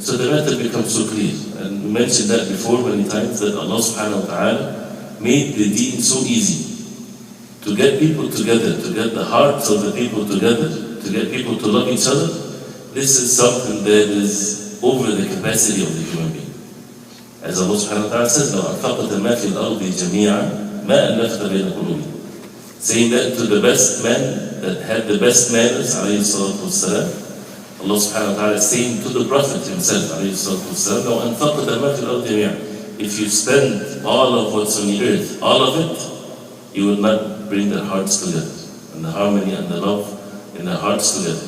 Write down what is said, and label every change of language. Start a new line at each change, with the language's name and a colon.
English: So the matter becomes so clear. And we mentioned that before many times, that Allah subhanahu wa ta'ala made the deen so easy. To get people together, to get the hearts of the people together, to get people to love each other, this is something that is over the capacity of the human being. As Allah subhanahu wa ta'ala says,
Arabic: لو أنفقت ما في الأرض جميعا ما ألفت بين قلوبهم.
English: Saying that to the best man that had the best manners, alayhi salatu wassalam, Allah subhanahu wa ta'ala is saying to the Prophet himself, alayhi salatu wassalam,
Arabic: لو أنفقت ما في الأرض جميعا.
English: If you spend all of what's on the earth, all of it, you will not bring their hearts together. And the harmony and the love in their hearts together.